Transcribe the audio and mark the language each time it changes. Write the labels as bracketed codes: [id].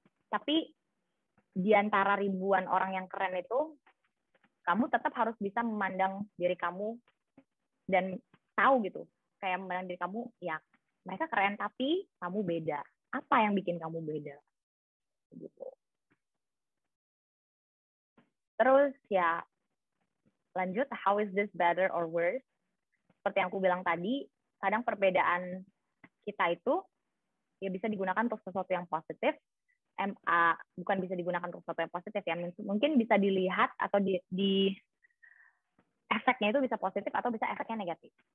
[id] Tapi di antara ribuan orang yang keren itu, kamu tetap harus bisa memandang diri kamu dan tahu gitu, kayak memandang diri kamu, ya mereka keren tapi kamu beda. Apa yang bikin kamu beda? Gitu. Terus ya lanjut, [en] how is this better or worse? [id] Seperti yang aku bilang tadi, kadang perbedaan kita itu ya bisa digunakan untuk sesuatu yang positif, bukan bisa digunakan untuk sesuatu yang positif ya, mungkin bisa dilihat atau di efeknya itu bisa positif atau bisa efeknya negatif.